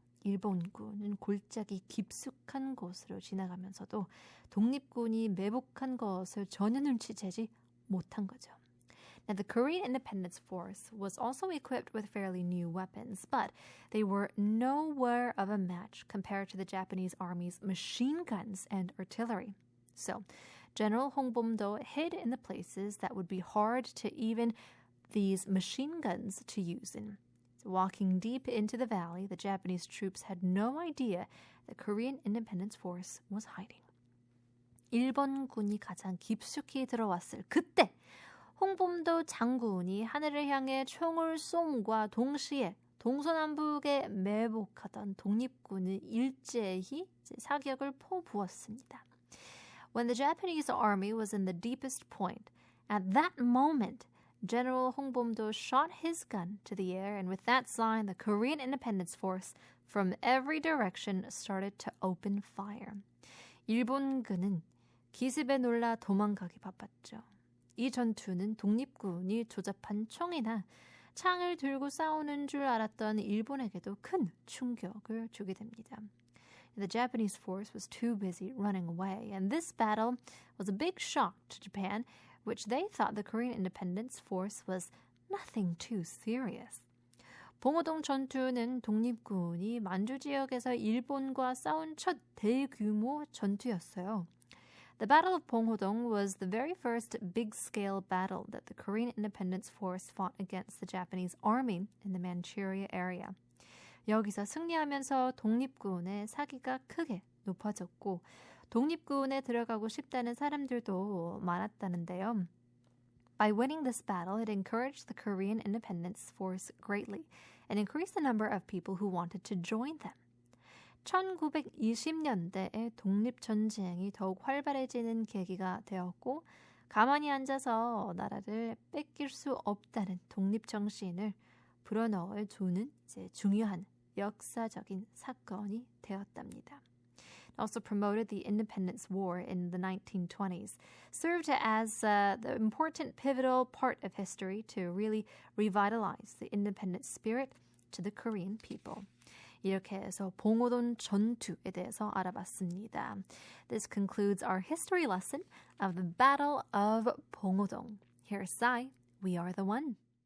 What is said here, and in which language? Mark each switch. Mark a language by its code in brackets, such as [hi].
[ko] 일본군은 골짜기 깊숙한 곳으로 지나가면서도 독립군이 매복한 것을 전혀 눈치채지 못한 거죠. [en] Now, the Korean Independence Force was also equipped with fairly new weapons, but they were nowhere of a match compared to the Japanese Army's machine guns and artillery. So, General 홍범도 hid in the places that would be hard to even these machine guns to use in. So, walking deep into the valley, the Japanese troops had no idea the Korean Independence Force was hiding. [ko] 일본군이 가장 깊숙이 들어왔을 그때 홍범도 장군이 하늘을 향해 총을 쏨과 동시에 동서남북에 매복하던 독립군은 일제히 사격을 퍼부었습니다. [en] When the Japanese army was in the deepest point, at that moment, General 홍범도 shot his gun to the air, and with that sign, the Korean Independence Force from every direction started to open fire. [ko] 일본군은 기습에 놀라 도망가기 바빴죠. 이 전투는 독립군이 조잡한 총이나 창을 들고 싸우는 줄 알았던 일본에게도 큰 충격을 주게 됩니다. [en] The Japanese force was too busy running away, and this battle was a big shock to Japan, which they thought the Korean Independence Force was nothing too serious. [ko] 봉오동 전투는 독립군이 만주 지역에서 일본과 싸운 첫 대규모 전투였어요. [en] The Battle of Bongondong was the very first big-scale battle that the Korean Independence Force fought against the Japanese army in the Manchuria area. [ko] 여기서 승리하면서 독립군의 사기가 크게 높아졌고 독립군에 들어가고 싶다는 사람들도 많았다는데요. [en] By winning this battle, it encouraged the Korean Independence Force greatly and increased the number of people who wanted to join them. [ko] 1920년대에 독립전쟁이 더욱 활발해지는 계기가 되었고 가만히 앉아서 나라를 뺏길 수 없다는 독립정신을 불어넣어 주는 이제 중요한 역사적인 사건이 되었답니다. [en] Also promoted the Independence War in the 1920s, served as the important pivotal part of history to really revitalize the independent spirit to the Korean people. [ko] 이렇게 해서 봉오동 전투에 대해서 알아봤습니다. [en] This concludes our history lesson of the Battle of Bongondong. Here's Sai, We Are the One.